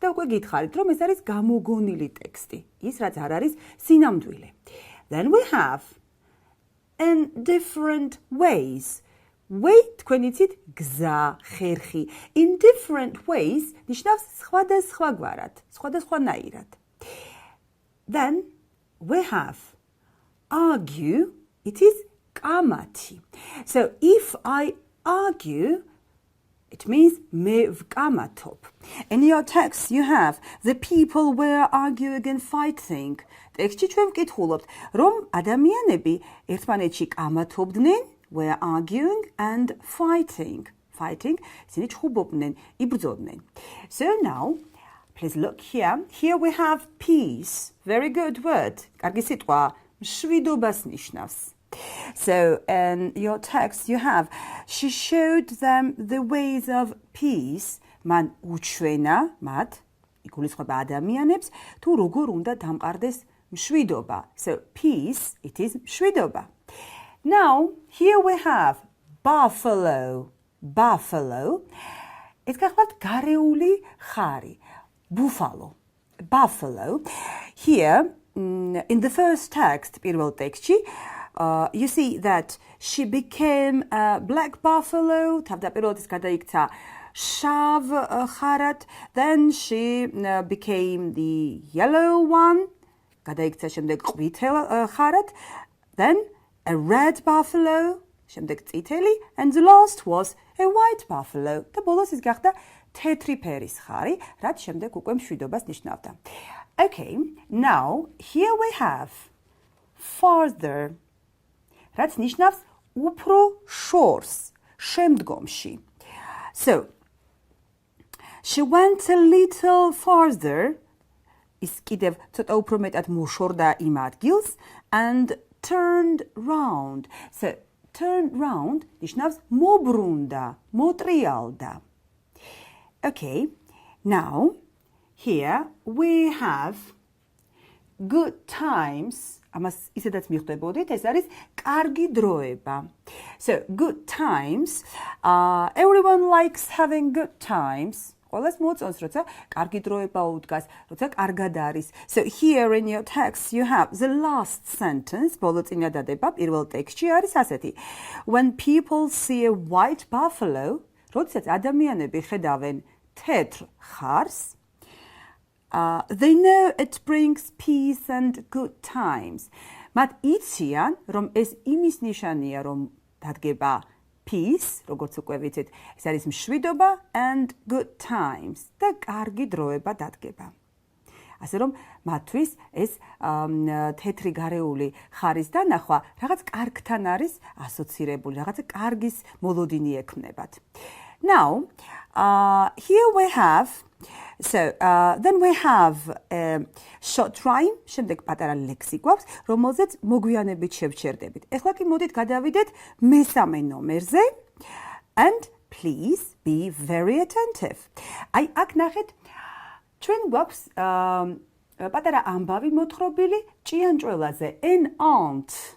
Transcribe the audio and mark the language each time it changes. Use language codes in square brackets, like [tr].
[ka] და უკვე გითხარით, რომ ეს არის გამოგონილი ტექსტი. ის რაც არ არის სინამდვილე. [en] Then we have in different ways. [ka] Way თქვენ იცით გზა, ხერხი. In different ways ნიშნავს სხვადასხვაგვარად, სხვადასხვანაირად. [en] Then we have argue. It is კამათი. So if I argue, it means [ka] me vkamathop. [en] In your text you have the people were arguing and fighting. [ka] ტექსტში ჩვენ ვკითხულობთ, რომ ადამიანები ერთმანეთში კამათობდნენ, [en] were arguing and fighting. Fighting, [ka] ისინი ჩხუბობდნენ, იბრძოდნენ. [en] So now, please look here. Here we have peace. Very good word. [ka] კარგი სიტყვა, მშვიდობას ნიშნავს. [en] So in your text you have, she showed them the ways of peace. [ka] Man უჩვენა მათ, იგულისხმება ადამიანებს, თუ როგორ უნდა დამყარდეს მშვიდობა. [en] So peace, it is მშვიდობა. Now here we have buffalo. Buffalo. [ka] ეს გახლავთ გარეული ხარი. [en] Buffalo. Buffalo. Here in the first text, [ka] პირველ ტექსტში, [en] you see that she became a black buffalo. [ka] თავდაპირველად ის გადაიქცა შავ ხარად. [en] Then she became the yellow one. [ka] გადაიქცა შემდეგ ყვითელ ხარად. [en] Then a red buffalo. [ka] შემდეგ წითელი. [en] And the last was a white buffalo. [ka] და ბოლოს ის გახდა თეთრი ფერის ხარი, რაც შემდეგ უკვე მშვიდობას ნიშნავდა. [en] Okay, now here we have farther. [ka] რაც ნიშნავს უფრო შორს, შემდგომში. [en] So, she went a little farther [ka] ის კიდევ ცოტა უფრო მეტად მოშორდა იმ ადგილს [en] and turned round. [ka] So turn round ნიშნავს მობრუნდა, მოტრიალდა. [en] Okay, now here we have good times. [ka] ამას ისედაც მიხვდებოდით, ეს არის კარგი დროება. [en] So good times, everyone likes having good times. [ka] ყველას მოწონს, როცა კარგი დროება უდგას, როცა კარგად არის. [en] So here in your text you have the last sentence, [ka] ბოლო წინადადება, პირველ ტექსტში არის ასეთი. [en] When people see a white buffalo, [ka] როდესაც ადამიანები ხედავენ თეთრ ხარს, [en] they know it brings peace and good times. [ka] მათ იციან, რომ ეს იმის ნიშანია, რომ დადგება peace, როგორც უკვე ვიცით, ეს არის მშვიდობა [en] and good times. [ka] და კარგი დროება დადგება. ასე რომ მათთვის ეს თეთრი გარეული ხარის დანახვა რაღაც კარგთან არის ასოცირებული, რაღაცა კარგის მოლოდინი ექმნებათ. [en] Now, here we have then we have a short rhyme, [ka] შემდეგ პატარა ლექსი გვაქვს, რომელზეც მოგვიანებით შევჩერდებით. ეხლა კი მოდით გადავიდეთ მესამე ნომერზე [en] and please be very attentive. [ka] აი აქ ნახეთ, ჩვენ გვაქვს პატარა ამბავი მოთხრობილი ჭიანჭველაზე, an aunt.